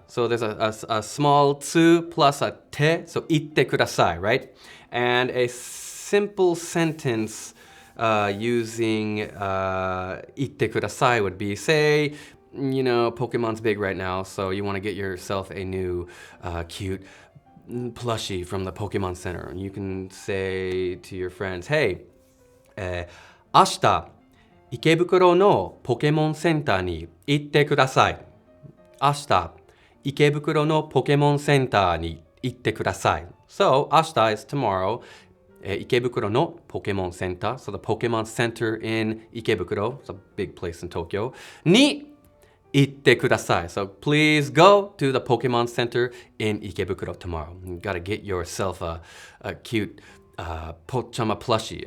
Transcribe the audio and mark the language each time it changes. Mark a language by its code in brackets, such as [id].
[en] So there's a small tsu plus a te, so itte kudasai, right? And a simple sentence using itte kudasai would be, say, Pokemon's big right now, so you want to get yourself a new cute plushie from the Pokemon Center. And you can say to your friends, hey, [ja] 明日池袋のポケモンセンターに行ってください。明日池袋のポケモンセンターに行ってください。 [en] So, 明日 is tomorrow. Ikebukuro no Pokemon Center, so the Pokemon Center in Ikebukuro, it's a big place in Tokyo, [ja] ni itte kudasai. [en] So please go to the Pokemon Center in Ikebukuro tomorrow. You gotta get yourself a cute pochama plushie.